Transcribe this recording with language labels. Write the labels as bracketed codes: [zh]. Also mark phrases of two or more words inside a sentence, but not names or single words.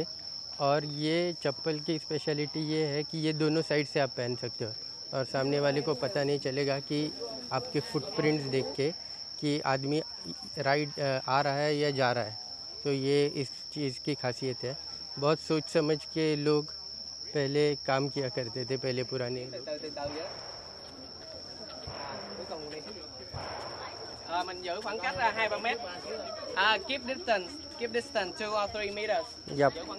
[hi] और ये चप्पल की स्पेशलिटी ये है कि ये दोनों साइड से आप पहन सकते हो और सामने वाले को पता नहीं चलेगा कि आपके फुटप्रिंट्स देख के कि आदमी राइड आ रहा है या जा रहा है। तो ये इस चीज़ की खासियत है। बहुत सोच समझ के लोग पहले काम किया करते थे, पहले पुराने [vi] mình giữ khoảng cách là 2-3 mét. [en] Keep distance 2 or 3 meters. Yep.